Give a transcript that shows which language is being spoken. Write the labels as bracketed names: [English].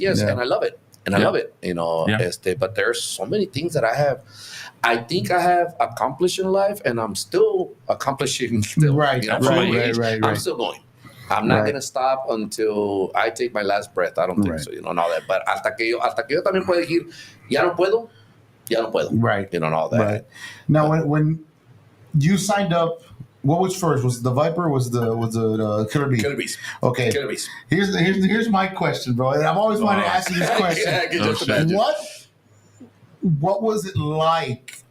[English] Yeah. And I love it. I love it, but there's so many things that I think I have accomplished in life, and I'm still accomplishing still. Right. I'm still going. I'm not going to stop until I take my last breath. I don't think so, and all that. But [Spanish] hasta que yo también puedo decir, ya no puedo. [English] Right. And all that. Right. Now, when you signed up, what was first? Was it the Viper? Or was the Killer Bee? Killer Bees. Okay. Killer Bees. Here's my question, bro. And I've always wanted to ask you this question. What was it like?